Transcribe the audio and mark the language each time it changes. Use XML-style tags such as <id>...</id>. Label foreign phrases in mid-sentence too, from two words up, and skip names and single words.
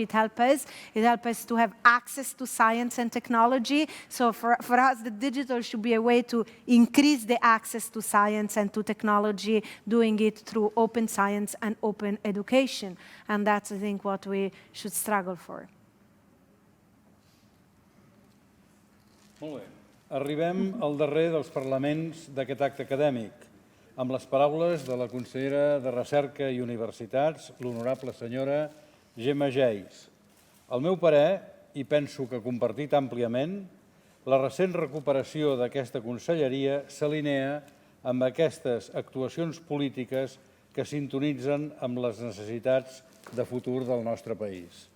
<en>It helps us to have access to science and technology. So for us, the digital should be a way to increase the access to science and to technology, doing it through open science and open education. And that's, I think, what we should struggle for.</en> <ca>Molt bé. Arribem al darrer dels parlaments d'aquest acte acadèmic, amb les paraules de la consellera de Recerca i Universitats, l'honorable senyora Gemma Geis. Al meu parer, i penso que compartit àmpliament, la recent recuperació d'aquesta conselleria s'alinea amb aquestes actuacions polítiques que sintonitzen amb les necessitats de futur del nostre país.</ca>